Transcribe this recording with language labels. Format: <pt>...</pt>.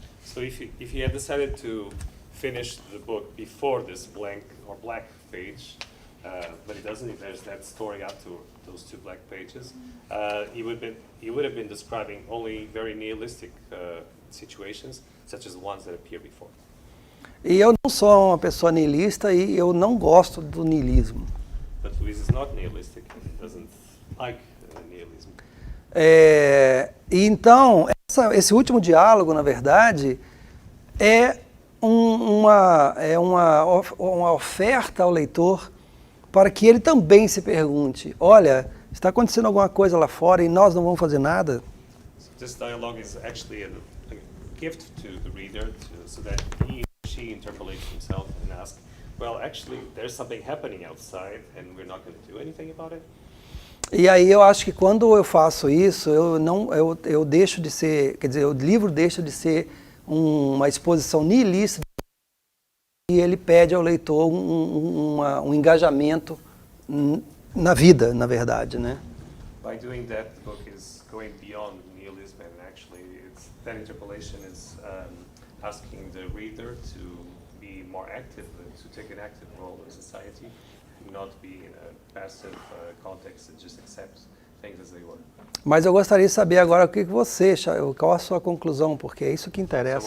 <en>So if he had decided to finish the book before this blank or black page, but he doesn't, there's that story up to those two black pages, he would have been describing only very nihilistic situations, such as the ones that appear before.</en> <pt>E eu não sou uma pessoa niilista e eu não gosto do niilismo.</pt> <en>But Luis is not nihilistic. He doesn't like nihilism.</en> <pt>E então, esse último diálogo, na verdade, é uma oferta ao leitor para que ele também se pergunte, olha, está acontecendo alguma coisa lá fora e nós não vamos fazer nada?</pt> <en>So this dialogue is actually a gift to the reader so that he or she interpolates himself and asks, well, actually, there's something happening outside and we're not going to do anything about it.</en> <pt>E aí eu acho que quando eu faço isso, eu deixo de ser, quer dizer, o livro deixa de ser uma exposição niilista e ele pede ao leitor um engajamento na vida, na verdade, né?</pt> <en>By doing that, the book is going beyond nihilism, and actually, that interpolation is asking the reader to be more active, to take an active role in society, and not be in a passive context that just accepts things as they were.</en> <pt>Mas eu gostaria de saber agora qual a sua conclusão, porque é isso que interessa.</pt>